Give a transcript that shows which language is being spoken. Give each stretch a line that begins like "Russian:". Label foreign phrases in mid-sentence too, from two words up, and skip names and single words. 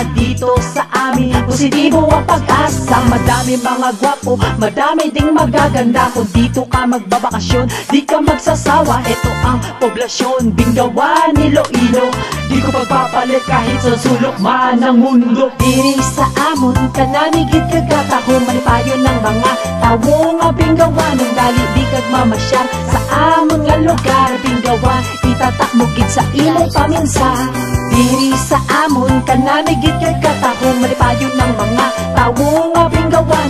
Filipino: Dito sa amin, positibo ang pag-asa. Madami mga gwapo, madami ding magaganda. Kung dito ka magbabakasyon, di ka magsasawa. Ito ang poblasyon binggawan Iloilo, di ko pagpapalit kahit sa sulok man ng mundo.
Hiligaynon: Diri sa amon kanami gid kagatahom, malipayon ng mga tawo nga binggawan. Ang dali di kag mamasyar sa amon nga lugar binggawan, itatak mo gid sa imong paminsan. Diri sa amon kanami gid kagatahom, malipayon ng mga tawo nga binggawan.